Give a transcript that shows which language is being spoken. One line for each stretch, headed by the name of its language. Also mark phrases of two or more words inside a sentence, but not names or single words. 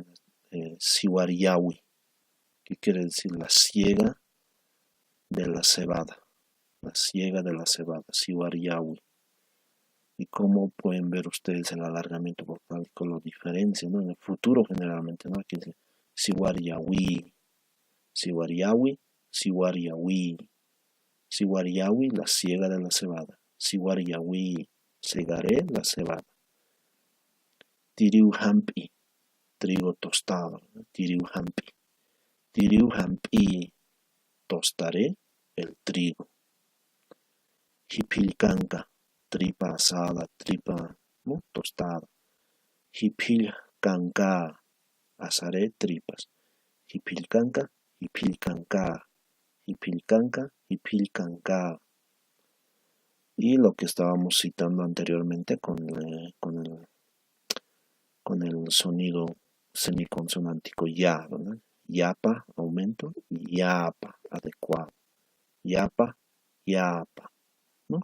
Spanish: Siwariyawi, que quiere decir la siega de la cebada, la siega de la cebada, Siwariyawi. Y cómo pueden ver ustedes el alargamiento vocálico, lo diferencia, ¿no? En el futuro generalmente, ¿no? Aquí dice Siwariyawi, Siwariyawi, Siwariyawi, Siwariyawi, la siega de la cebada, Siwariyawi, segaré la cebada. Tiriuhampi, trigo tostado, ¿no? Tiriuhampi, Tiriuhampi, tostaré el trigo. Hipilcanca, tripa asada, tripa, ¿no? Tostada. Hipilcanca, asaré, tripas. Hipilcanca, hipilcanca, hipilcanca, hipilcanca. Y lo que estábamos citando anteriormente con el sonido semiconsonántico ya, ¿verdad? Yapa, aumento, yapa, adecuado. Yapa, yapa, ¿no?